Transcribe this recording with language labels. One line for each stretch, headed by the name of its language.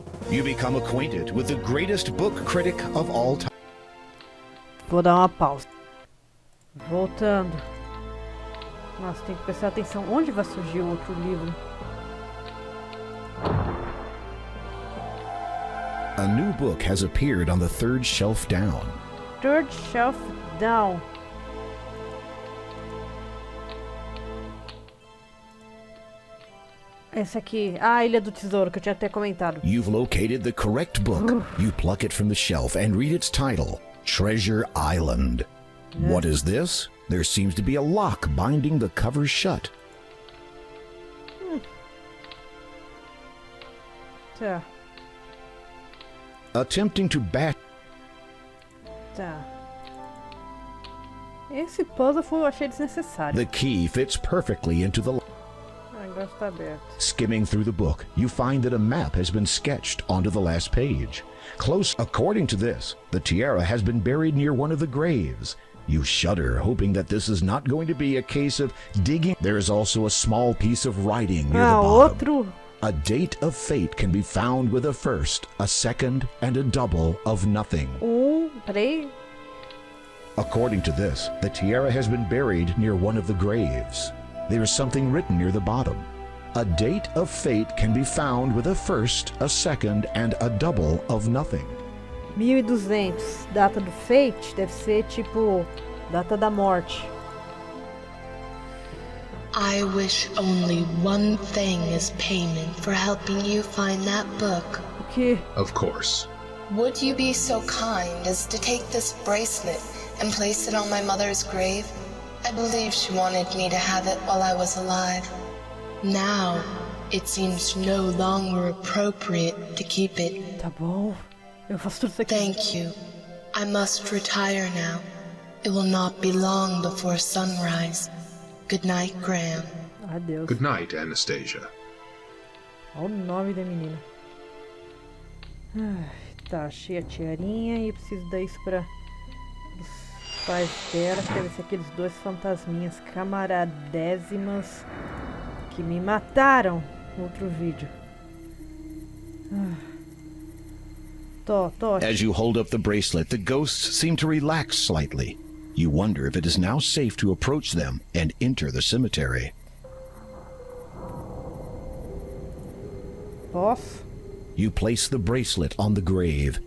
English: You become acquainted with the greatest book critic of all time.
Portuguese: Vou dar uma pausa. Voltando. Nossa, tem que prestar atenção. Onde vai surgir o outro livro?
English: A new book has appeared on the third shelf down. Third shelf down.
Portuguese: Esse aqui. Ah, a Ilha do Tesouro, que eu tinha até comentado.
English: You've located the correct book. You pluck it from the shelf and read its title, Treasure Island. What is this? There seems to be a lock binding the cover shut.
Portuguese: Tá.
English: Attempting to bat.
Portuguese: Tá. Esse puzzle eu achei desnecessário.
English: The key fits perfectly into the lock.
Portuguese: Ah, agora está aberto.
English: Skimming through the book, you find that a map has been sketched onto the last page. According to this, the tiara has been buried near one of the graves. You shudder, hoping that this is not going to be a case of digging. There is also a small piece of writing near the bottom.
Portuguese: Outro.
English: A date of fate can be found with a first, a second, and a double of nothing.
Portuguese: Peraí.
English: According to this, the tiara has been buried near one of the graves. There is something written near the bottom. A date of fate can be found with a first, a second, and a double of nothing. 1200.
Portuguese: Data do fate deve ser tipo data da morte.
English: I wish only one thing as payment for helping you find that book.
Portuguese: O quê?
English: Of course. Would you be so kind as to take this bracelet and place it on my mother's grave? I believe she wanted me to have it while I was alive. Now, it seems no longer appropriate to keep it.
Portuguese: Tá bom. Eu faço tudo isso aqui.
English: Thank you. I must retire now. It will not be long before sunrise. Good night, Graham.
Portuguese: Adeus.
English: Good night, Anastasia.
Portuguese: Olha o nome da menina. Ai, tá, achei a tiarinha e eu preciso dar isso para os pais dela, que devem ser aqueles dois fantasminhas camaradésimas que me mataram no outro vídeo. Tô.
English: As you hold up the bracelet, the ghosts seem to relax slightly. You wonder if it is now safe to approach them and enter the cemetery.
Portuguese: Posso?
English: You place the bracelet on the grave.